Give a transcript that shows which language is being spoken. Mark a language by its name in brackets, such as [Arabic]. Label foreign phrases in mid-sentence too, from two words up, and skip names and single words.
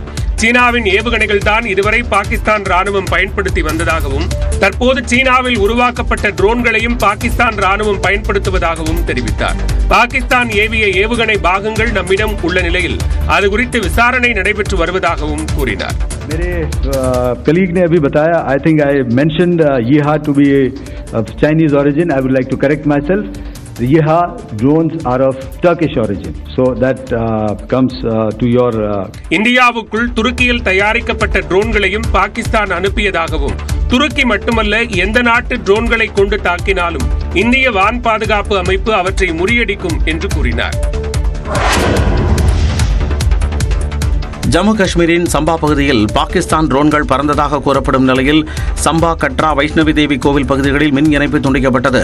[Tamil] சீனாவின் ஏவுகணைகள் தான் இதுவரை பாகிஸ்தான் ராணுவம் பயன்படுத்தி வந்ததாகவும் தற்போது சீனாவில் உருவாக்கப்பட்ட ட்ரோன்களையும் பாகிஸ்தான் ராணுவம் பயன்படுத்துவதாகவும் தெரிவித்தார். பாகிஸ்தான் ஏவிய ஏவுகணை பாகங்கள் நம்மிடம் உள்ள நிலையில் அது குறித்து விசாரணை நடைபெற்று வருவதாகவும் கூறினார். [Hindi] मेरे कलीग ने अभी बताया, [English] I think I mentioned Yeeha to be of Chinese origin. I would like to correct myself. The Yeeha drones are of Turkish origin. So that comes to your... [Tamil] இந்தியாவுக்குள் துருக்கியில் தயாரிக்கப்பட்ட ட்ரோன்களையும் பாகிஸ்தான் அனுப்பியதாகவும் துருக்கி மட்டுமல்ல எந்த நாட்டு ட்ரோன்களை கொண்டு தாக்கினாலும் இந்திய வான் பாதுகாப்பு அமைப்பு அவற்றை முறியடிக்கும் என்று கூறினார். ஜம்மு காஷ்மீரின் சம்பா பகுதியில் பாகிஸ்தான் ட்ரோன்கள் பறந்ததாக கூறப்படும் நிலையில் சம்பா, கட்ரா, வைஷ்ணவி தேவி கோவில் பகுதிகளில் மின் இணைப்பு துண்டிக்கப்பட்டது.